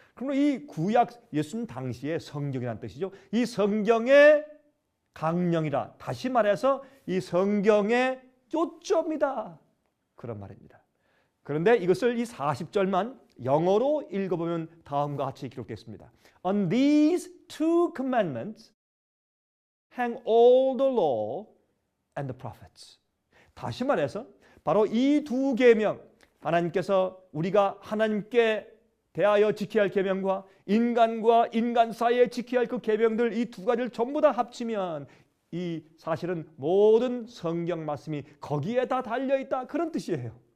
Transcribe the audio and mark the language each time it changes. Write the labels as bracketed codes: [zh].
[ko] 그러므로 이 구약 예수님 당시의 성경이라는 뜻이죠. 이 성경의 강령이라 다시 말해서 이 성경의 요점이다 그런 말입니다. 그런데 이것을 이 40절만 영어로 읽어보면 다음과 같이 기록되어 있습니다. [en] On these two commandments hang all the law and the prophets. [ko] 다시 말해서 바로 이 두 계명 하나님께서 우리가 하나님께 대하여 지켜야 할 계명과 인간과 인간 사이에 지켜야 할 그 계명들 이 두 가지를 전부 다 합치면 이 사실은 모든 성경 말씀이 거기에 다 달려있다 그런 뜻이에요.